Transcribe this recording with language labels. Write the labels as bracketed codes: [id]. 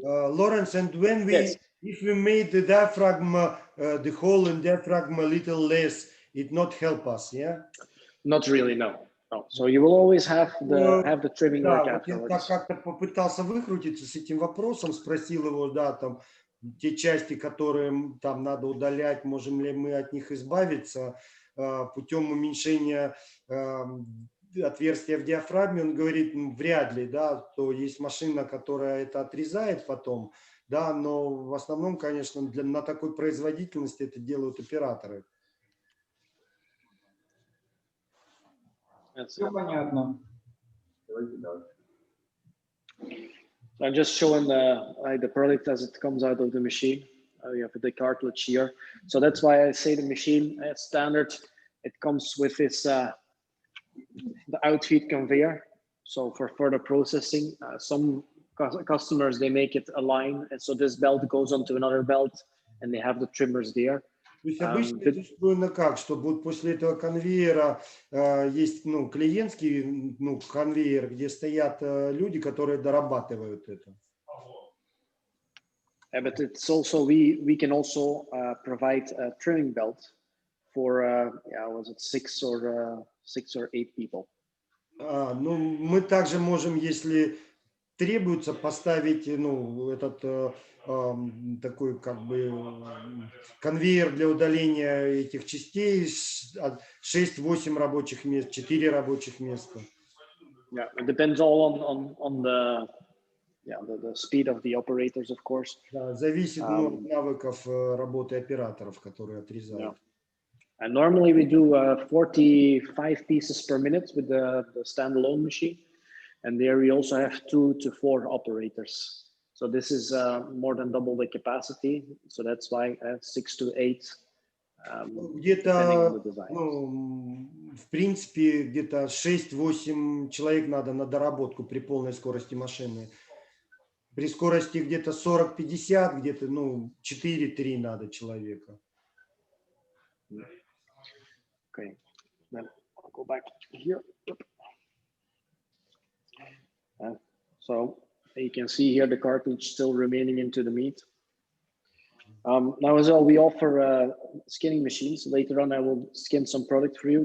[en] Lawrence, and when we, if we made the diaphragm, the hole in diaphragm a little less, it not help us, yeah? Not really, no. So you will always have the trimming work afterwards. [ru] Я как-то попытался выкрутиться с этим вопросом, спросил его, да, там, те части, которые там надо удалять, можем ли мы от них избавиться путем уменьшения отверстия в диафрагме. Он говорит, вряд ли, да, то есть машина, которая это отрезает потом, да, но в основном, конечно, на такой производительности это делают операторы. Все понятно. Давайте дальше. [en] So I'm just showing the product as it comes out of the machine. You have the cartilage here. So that's why I say the machine standard, it comes with this the outfeed conveyor. So for further processing, some customers, they make it a line. And so this belt goes onto another belt and they have the trimmers there. [ru] То есть обычно это устроено как, что вот после этого конвейера есть клиентский конвейер, где стоят люди, которые дорабатывают это. [en] But it's also, we can also provide a trimming belt for, was it 6 or 8 people. [ru] Ну, мы также можем, если требуется, поставить, ну, этот такой как бы конвейер для удаления этих частей, 6-8 рабочих мест, 4 рабочих места. [en] Yeah, it depends all on the speed of the operators, of course. [ru] Да, зависит от навыков работы операторов, которые отрезают. [en] Yeah. And normally we do 45 pieces per minute with the standalone machine. And there we also have 2 to 4 operators. So this is more than double the capacity. So that's why 6 to 8. [ru] Где-то, ну, в принципе, где-то 6-8 человек надо на доработку при полной скорости машины. При скорости где-то 40-50, где-то, ну, 4-3 надо человека. [en] Okay, then I'll go back here. So you can see here the cartridge still remaining into the meat. Now as well, we offer skinning machines. Later on, I will skin some product for you.